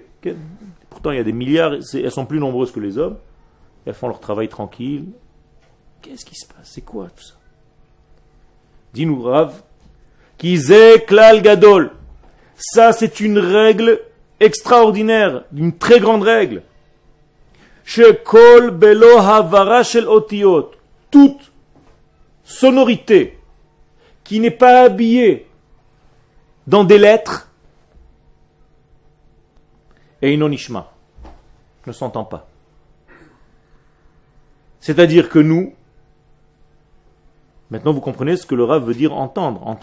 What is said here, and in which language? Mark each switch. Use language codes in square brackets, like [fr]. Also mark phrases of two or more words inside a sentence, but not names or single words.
[fr] Pourtant, il y a des milliards, elles sont plus nombreuses que les hommes. Elles font leur travail tranquille. Qu'est-ce qui se passe? C'est quoi tout ça? Dis-nous, [he] רב, כי זה כלל גדול. [fr] Ça, c'est une règle extraordinaire, une très grande règle. [he] שכל בלא הברה של אותיות. [fr] Toute sonorité qui n'est pas habillée dans des lettres, et inonishma, ne s'entend pas. C'est-à-dire que nous, maintenant vous comprenez ce que le Rav veut dire entendre.